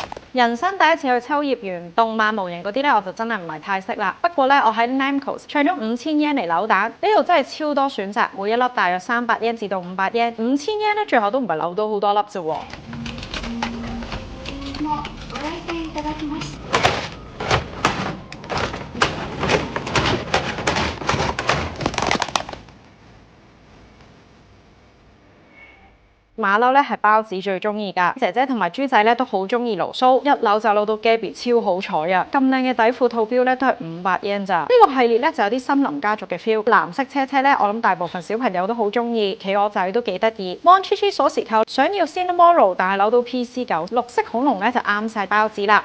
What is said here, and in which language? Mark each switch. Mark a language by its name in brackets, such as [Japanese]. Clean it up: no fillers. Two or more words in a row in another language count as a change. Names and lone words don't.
[Cantonese] 人生第一次去秋葉原，動漫模型嗰啲咧，我就真係唔係太識啦。不過咧，我喺 Namco 唱咗5000 yen 嚟扭蛋，呢度真係超多選擇，每一粒大約300 yen 至到500 yen。5000 yen 咧，最後都唔係扭到好多粒啫喎。 [Japanese] ご来店いただきました。 [Cantonese] 馬騮咧係包子最中意㗎，姐姐同埋豬仔咧都好中意盧蘇，一扭就扭到 Gabby 超好彩啊！咁靚嘅底褲套標咧都係500 yen 咋。呢個系列咧就有啲森林家族嘅 feel， 藍色車車咧我諗大部分小朋友都好中意，企鵝仔都幾得意。Mon Chichi 鎖匙扣想要 Cinnamoroll 但係扭到 PC9，綠色恐龍咧就啱晒包子啦。